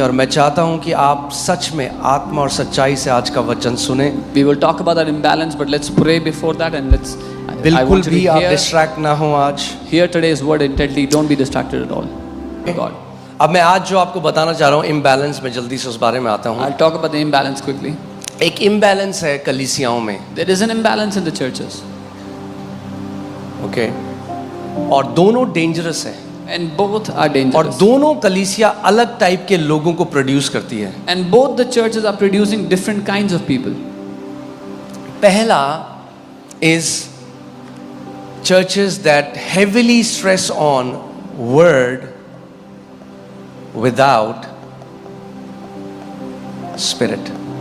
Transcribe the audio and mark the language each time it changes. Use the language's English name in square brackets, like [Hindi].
[Hindi] और मैं चाहता हूं कि आप सच में आत्मा और सच्चाई से आज का वचन सुने। [English] We will talk about that imbalance, but let's pray before that and let's. I [Hindi] बिल्कुल [English] want you [Hindi] भी [English] to [Hindi] आप डिस्ट्रैक्ट ना हो आज। [English] hear today's word intently. Don't be distracted at all. God. [Hindi] अब मैं आज जो आपको बताना चाह रहा हूं इम्बैलेंस में, जल्दी से उस बारे में आता हूं। [English] I'll talk about the imbalance quickly. [Hindi] एक इम्बैलेंस है कलीसियाओं में, [English] There is an imbalance in the churches, [Hindi] okay, और दोनों डेंजरस है [English] and both are [Hindi] और [English] dangerous. [Hindi] दोनों कलीसिया अलग टाइप के लोगों को प्रोड्यूस करती है। [English] And both the churches are producing different kinds of people. पहला is churches that heavily stress on word without spirit.